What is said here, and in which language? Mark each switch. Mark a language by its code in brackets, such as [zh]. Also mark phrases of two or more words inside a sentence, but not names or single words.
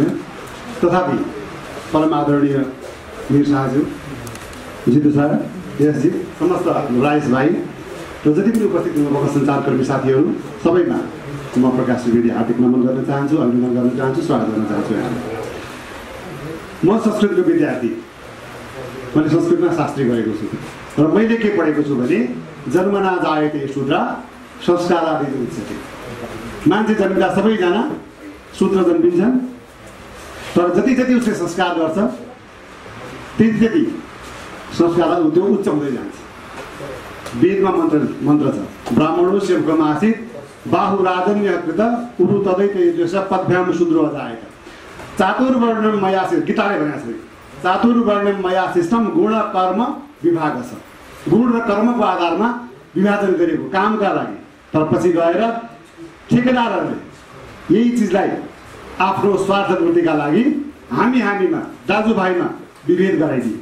[ne] तथापि परम आदरणीय मीर शाहज्यू, जितु सर, यसजी, समस्त राइस भाइ र जति पनि उपस्थित हुनुभएको सञ्चारकर्मी साथीहरू सबैमा म प्रकाश सुवेदी हार्दिक नमन गर्न चाहन्छु, अभिनन्दन गर्न चाहन्छु, स्वागत गर्न चाहन्छु। म संस्कृतको विद्यार्थी, मैले संस्कृतमा शास्त्री गरेको छु र मैले के पढेको छु भने [sa] जन्मना जायते शूद्र संस्कारादि उच्यते। [ne] मान्छे जन्मिँदा सबैजना शूद्र जन्मिन्छन्, तर जति जति उसले संस्कार गर्छ त्यति संस्कार त्यो उच्च हुँदै जान्छ। वेदमा मन्त्र छ, [sa] ब्राह्मणो सेवकमासीत् बाहु राजन्य कृत उरु तदैत पदभ्याम शूद्रो अजायत। चातुर्वर्णम मयासित, [ne] गीताले भनेको छ, [sa] चातुर्वर्णम मयासिष्टम गुण कर्म विभाग [ne] छ। गुण र कर्मको आधारमा विभाजन गरेको कामका लागि। तर पछि गएर ठेकेदारहरूले यही चिजलाई आफ्नो स्वार्थ पूर्तिका लागि हामीमा दाजुभाइमा विभेद गराइदिए।